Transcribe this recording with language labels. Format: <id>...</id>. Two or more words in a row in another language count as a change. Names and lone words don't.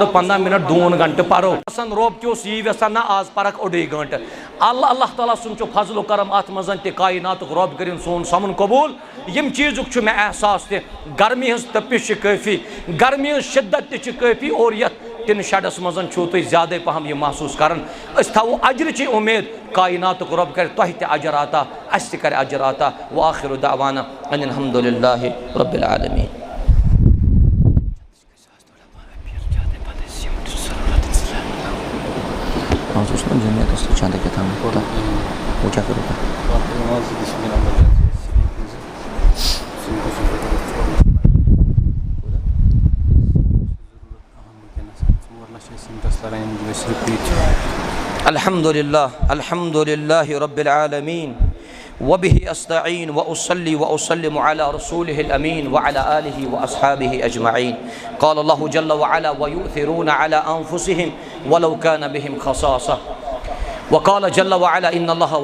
<ks>15 منٹ 2 گھنٹہٕ پرو آسان روب تہِ اوس یی یژھان نہ آز پرکھ 1 گٲنٛٹہٕ اللہ تعالیٰ سُنٛد چھُ فضل و کرم اتھ منٛز تہِ کائناتُک رب کٔرِن سون سمن قبوٗل یم چیٖزُک چھُ مےٚ احساس تہِ گرمی ہٕنٛز تٔپِش چھِ کٲفی گرمی ہٕنٛز شدت تہِ چھِ کٲفی اور یتھ ٹِن شیڈس منٛز چھُو تُہۍ زیادے پہم یہِ محسوٗس کران أسۍ تھاوو اجرٕچی اُمید کائناتُک رب کرِ تۄہہِ تہِ اجر عطا اَسہِ تہِ کرِ اجر عطا</ks> <ar>وآخر دعوانا ان الحمد للہ رب العالمین</ar> <ur>وہ کیا کرو گا</ur> <ar>الحمد لله رب العالمين وبه أستعين وأصلي وأسلم على رسوله الأمين وعلى آله وأصحابه أجمعين قال الله جل وعلا ويؤثرون على أنفسهم ولو كان بهم خصاصة وقال جل وعلا إن الله</ar>